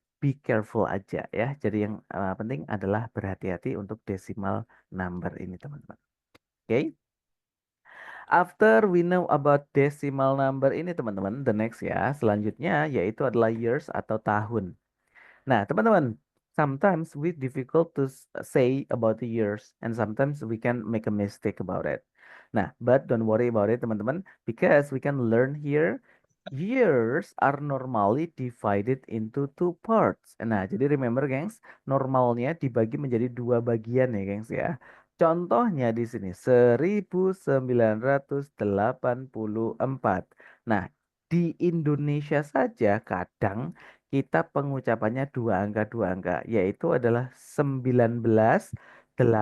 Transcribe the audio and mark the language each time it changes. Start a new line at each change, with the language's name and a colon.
English: Be careful
Indonesian: aja ya. Jadi yang penting adalah berhati-hati untuk decimal number ini teman-teman. Oke?
English: After we know about decimal number ini teman-teman, the next ya,
Indonesian: selanjutnya yaitu adalah
English: years atau tahun. Nah, teman-teman, sometimes we difficult to say about the years and sometimes we can make a mistake about it. Nah, but don't worry about it teman-teman, because we can learn here. Years are normally divided into two parts.
Indonesian: Nah, jadi remember gengs, normalnya dibagi menjadi dua bagian ya gengs ya. Contohnya di sini 1984. Nah, di Indonesia saja kadang kita pengucapannya dua angka, yaitu adalah 1984.